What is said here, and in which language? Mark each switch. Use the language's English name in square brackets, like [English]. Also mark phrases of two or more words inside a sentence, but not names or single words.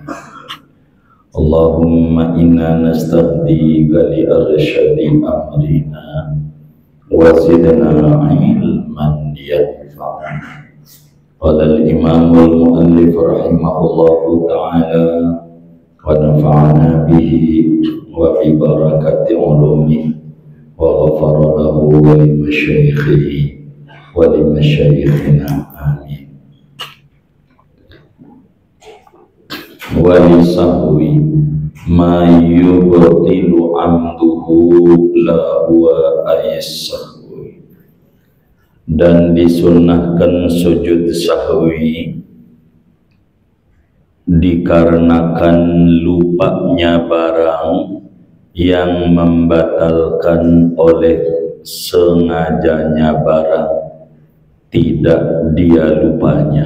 [Arabic] اللهم إنا نستهديك لأرشد أمرنا وزدنا علما ينفعنا. قال الإمام المؤلف رحمه الله تعالى ونفعنا به وببركة علومه وغفر له ولمشايخه ولمشايخنا آمين. ولسهو ما يبطل عمده لا هو أي السهو. [Indonesian] Dan disunnahkan sujud sahwi dikarenakan lupanya barang yang membatalkan oleh sengajanya barang, tidak dia lupanya.